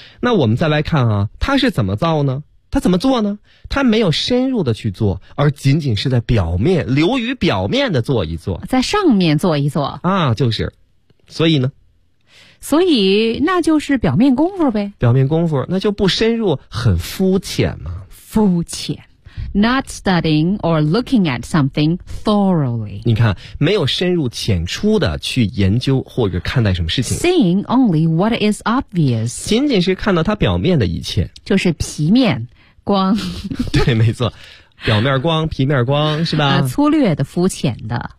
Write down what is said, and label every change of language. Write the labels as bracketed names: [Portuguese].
[Chinese] 那我们再来看啊，它是怎么造呢？他怎么做呢？他没有深入的去做，而仅仅是在表面，流于表面的做一做，在上面做一做啊，就是。所以呢？所以那就是表面功夫呗。表面功夫，那就不深入，很肤浅嘛。 [English] 肤浅 ，not studying or looking at something thoroughly。 [Chinese] 你看，没有深入浅出的去研究或者看待什么事情。 [English] Seeing only what is obvious。 [Chinese] 仅仅是看到它表面的一切。就是皮面。光对，没错，表面光皮面光是吧，粗略的肤浅的。